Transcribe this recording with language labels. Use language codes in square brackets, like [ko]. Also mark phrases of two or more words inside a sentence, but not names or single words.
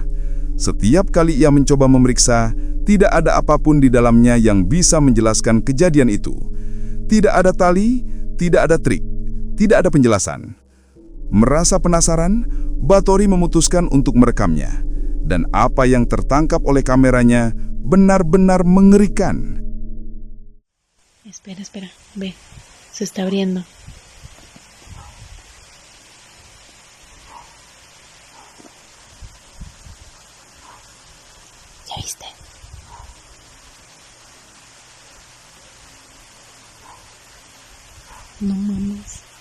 [id] Setiap kali ia mencoba memeriksa, tidak ada apapun di dalamnya yang bisa menjelaskan kejadian itu. Tidak ada tali, tidak ada trik, tidak ada penjelasan. Merasa penasaran, Bathuri memutuskan untuk merekamnya. Dan apa yang tertangkap oleh kameranya benar-benar mengerikan. [es] Espera, espera, ve, se está abriendo. ¿Ya viste? No mames.